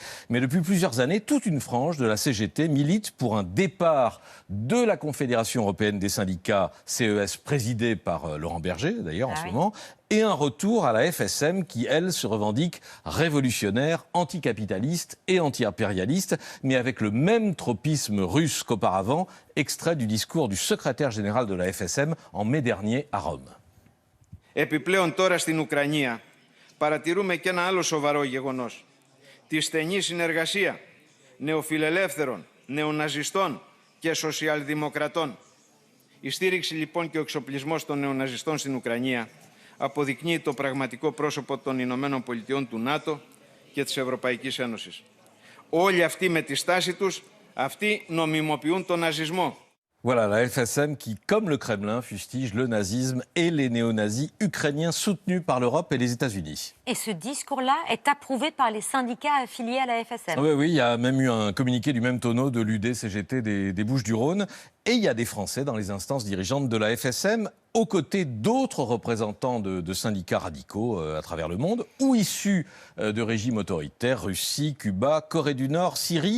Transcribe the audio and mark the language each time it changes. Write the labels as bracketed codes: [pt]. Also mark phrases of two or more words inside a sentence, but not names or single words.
[fr] Mais depuis plusieurs années, toute une frange de la CGT milite pour un départ de la Confédération européenne des syndicats, CES, présidée par Laurent Berger, d'ailleurs, en ce moment, et un retour à la FSM qui, elle, se revendique révolutionnaire, anticapitaliste et anti-impérialiste, mais avec le même tropisme russe qu'auparavant, extrait du discours du secrétaire général de la FSM en mai dernier à Rome. [el] Επιπλέον τώρα στην Ουκρανία παρατηρούμε και ένα άλλο σοβαρό γεγονός. Τη στενή συνεργασία νεοφιλελεύθερων, νεοναζιστών και σοσιαλδημοκρατών. Η στήριξη λοιπόν και ο εξοπλισμός των νεοναζιστών στην Ουκρανία αποδεικνύει το πραγματικό πρόσωπο των Ηνωμένων Πολιτειών του ΝΑΤΟ και της Ευρωπαϊκής Ένωσης. Όλοι αυτοί με τη στάση τους, αυτοί νομιμοποιούν τον ναζισμό. [fr] Voilà, la FSM qui, comme le Kremlin, fustige le nazisme et les néo-nazis ukrainiens soutenus par l'Europe et les États-Unis. Et ce discours-là est approuvé par les syndicats affiliés à la FSM. Oui, il y a même eu un communiqué du même tonneau de l'UD-CGT des Bouches-du-Rhône. Et il y a des Français dans les instances dirigeantes de la FSM, aux côtés d'autres représentants de syndicats radicaux à travers le monde, ou issus de régimes autoritaires, Russie, Cuba, Corée du Nord, Syrie.